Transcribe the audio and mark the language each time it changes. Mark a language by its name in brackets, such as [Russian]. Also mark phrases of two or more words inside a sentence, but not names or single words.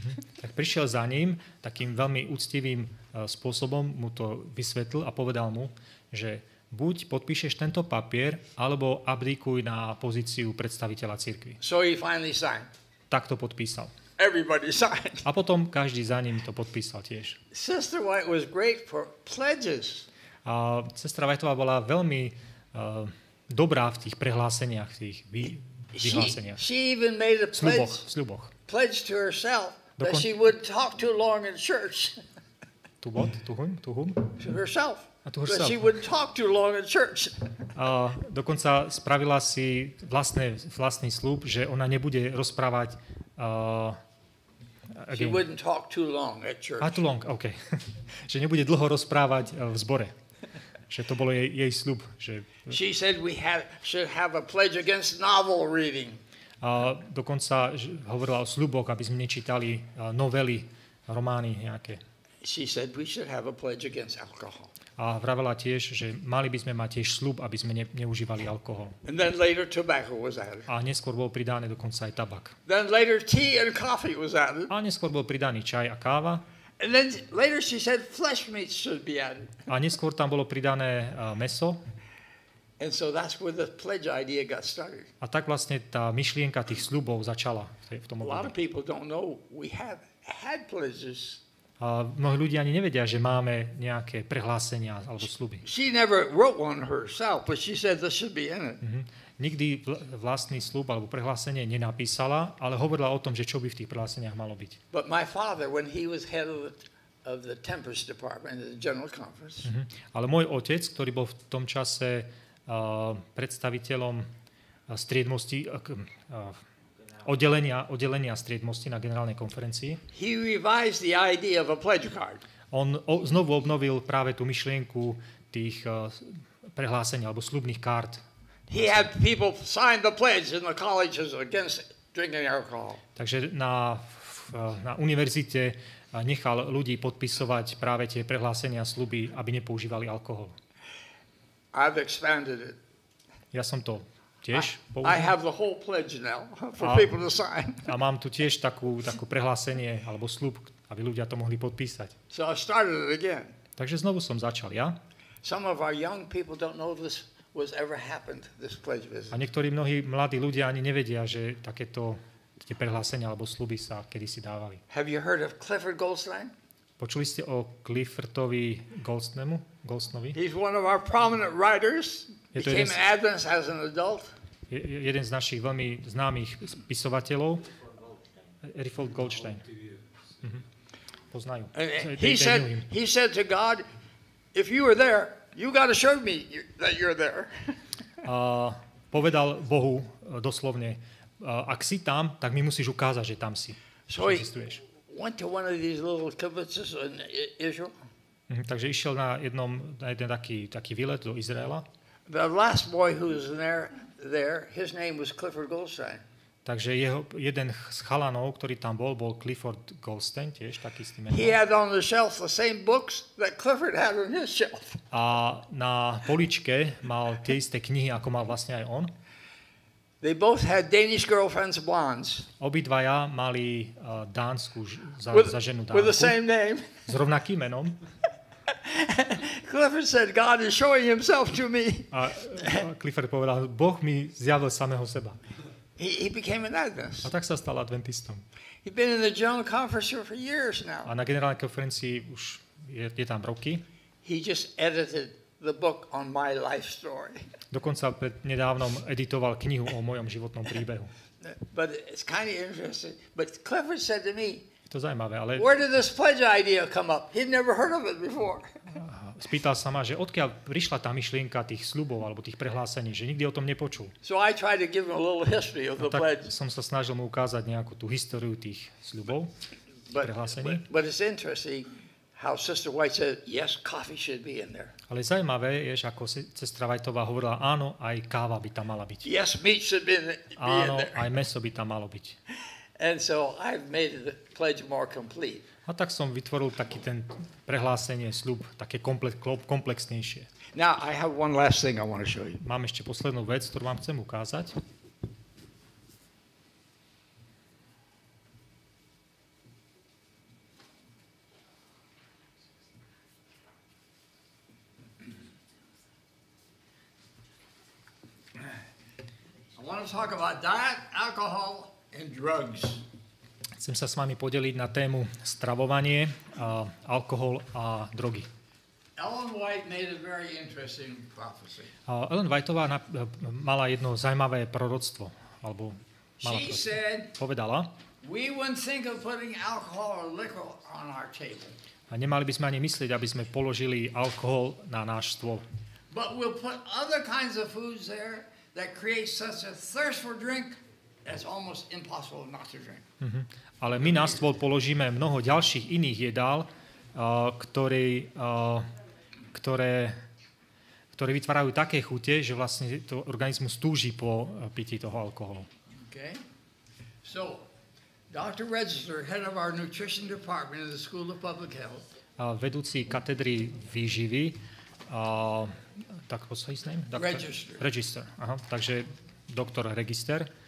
[Slovak] Tak prišiel za ním, takým veľmi úctivým spôsobom mu to vysvetlil a povedal mu, že buď podpíšeš tento papier, alebo abdikuj na pozíciu predstaviteľa cirkvi. [English] So he finally signed. [Slovak] Tak to podpísal. [English] Everybody signed. [Slovak] A potom každý za ním to podpísal tiež. [English] Sister White was great for pledges. [Slovak] A sestra Whiteová bola veľmi dobrá v tých prehláseniach, v tých vyhláseniach. [English] She even made a [Slovak] Sľuboch. [English] pledge to herself that she would talk too long in church. To what? To whom? To herself. To That herself. she wouldn't talk too long in church. [Slovak] A dokonca spravila si vlastný sľub, že ona nebude rozprávať [English] She wouldn't talk too long at church. too long, okay. [Slovak] Že nebude dlho rozprávať v zbore. Že to bolo jej sľub. [English] She said we should have a pledge against novel reading. [Slovak] A dokonca hovorila o sľuboch, aby sme nečítali novely, romány nejaké. [English] She said we should have a pledge against alcohol. [Slovak] A vravela tiež, že mali by sme mať tiež sľub, aby sme neužívali alkohol. [English] And then later tobacco was added. [Slovak] A neskôr bol pridané dokonca aj tabak. [English] Then later tea and coffee was added. [Slovak] A neskôr bol pridaný čaj a káva. [English] And then later she said flesh meat should be added. [Slovak] A neskôr tam bolo pridané mäso. [English] And so that's where the pledge idea got started. [Slovak] A tak vlastne tá myšlienka tých sľubov začala v tom [English] A lot of [Slovak] období. [English] people don't know we have had pledges. [Slovak] A mnohí ľudia ani nevedia, že máme nejaké prehlásenia alebo sľuby. [English] She never wrote one herself, but she said this should be in it. [Slovak] Nikdy vlastný sľub alebo prehlásenie nenapísala, ale hovorila o tom, že čo by v tých prehláseniach malo byť. [English] But my father, when he was head of the Tempest Department at the General Conference, [Slovak] Ale môj otec, ktorý bol v tom čase predstaviteľom striedmosti, oddelenia striedmosti na generálnej konferencii, [English] he revised the idea of a pledge card. [Slovak] on znovu obnovil práve tú myšlienku tých prehlásení alebo sľubných kart. [English] He had people sign the pledge in the colleges against drinking alcohol. [Slovak] Takže na univerzite nechal ľudí podpisovať práve tie prehlásenia sľuby, aby nepoužívali alkohol. [English] I've expanded it. [Slovak] Ja som to tiež [English] I [Slovak] použil. [English] have the whole pledge now for people to sign. [Slovak] A mám tu tiež takú prehlásenie alebo sľub, aby ľudia to mohli podpísať. [English] So I started it again. [Slovak] Takže znovu som začal ja. [English] Some of our young people don't know this was ever happened, this pledge business. [Slovak] A mnohí mladí ľudia ani nevedia, že takéto tie prehlásenia alebo sľuby sa kedysi dávali. [English] Have you heard of Clifford Goldstein? [Slovak] Počuli ste o Cliffordovi Goldstonovi? [English] He's one of our prominent writers. [Slovak] Je to [English] Became [Slovak] jeden [English] an Adventist as an adult. [Slovak] Jeden z našich veľmi známych spisovateľov, Riffold Goldstein. Poznajú. [English] And he said to God, if you were there, you got to show me that you're there. [Slovak] A povedal Bohu doslovne, ak si tam, tak mi musíš ukázať, že tam si. [English] So he [Slovak] Existuješ. [English] went to one of these little kibbutzes in Israel. [Slovak] Takže išiel na jeden taký výlet do Izraela. [English] The last boy who was there, his name was Clifford Goldstein. [Slovak] Takže jeden z chalanov, ktorý tam bol Clifford Goldstein, tiež taký s tým menom. [English] He had on the shelf the same books that Clifford had on his shelf. [Slovak] A na poličke mal tie isté knihy, ako mal vlastne aj on. [English] They both had Danish girlfriends, blondes, [Slovak] Obidvaja mali dánsku za ženu [English] with the [Slovak] Dánku [English] same name. [Slovak] s rovnakým menom. [English] Clifford said, God is showing himself to me. [Slovak] A Clifford povedal, Boh mi zjavil samého seba. [English] He became an Adventist. [Slovak] A tak sa stal adventistom. [English] He'd been in the General Conference for years now. [Slovak] A na generálnej konferencii už je tam roky. [English] He just edited the book on my life story. [Slovak] Dokonca nedávnom editoval knihu o mojom životnom príbehu. [English] But it's kind of interesting. But Clifford said to me, [Slovak] Je to zaujímavé, ale [English] where did this pledge idea come up? He'd never heard of it before. [Slovak] spýtal sa ma, že odkiaľ prišla tá myšlienka tých sľubov alebo tých prehlásení, že nikdy o tom nepočul. [English] So I tried to give him a little history of the [Slovak] Tak [English] pledge. [Slovak] som sa snažil mu ukázať nejakú tú históriu tých sľubov, prehlásení. [English] But it's interesting how Sister White said, yes, coffee should be in there. [Slovak] Ale zaujímavé je, že ako sestra Whiteová hovorila, áno, aj káva by tam mala byť. [English] Yes, meat should be in [Slovak] Áno, [English] there. [Slovak] aj mäso by tam malo byť. [English] And so I've made the pledge more complete. [Slovak] A tak som vytvoril taký ten prehlásenie, sľub, také komplexnejšie. [English] Now, I have one last thing I want to show you. [Slovak] Mám ešte poslednú vec, ktorú vám chcem ukázať. [English] I want to talk about diet, alcohol, and drugs. [Slovak] Chcem sa s vami podeliť na tému stravovanie, alkohol a drogy. [English] Ellen White made a very interesting prophecy. [Slovak] Ellen Whiteová mala jedno zaujímavé proroctvo, alebo [English] She said, [Slovak] povedala, [English] we wouldn't think of putting alcohol or liquor on our table, [Slovak] a nemali by sme ani myslieť, aby sme položili alkohol na náš stôl. [English] but we'll put other kinds of foods there that create such a thirst for drink that's almost impossible not to drink. [Slovak] Ale my na stôl položíme mnoho ďalších iných jedál, ktoré vytvárajú také chute, že vlastne to organizmus túži po pití toho alkoholu. [English] Okay? So, Dr. Register, head of our nutrition department in the School of Public Health, [Slovak] Vedúci katedry výživy, tak [English] what's his name? [Slovak] Register. Aha, takže doktor Register.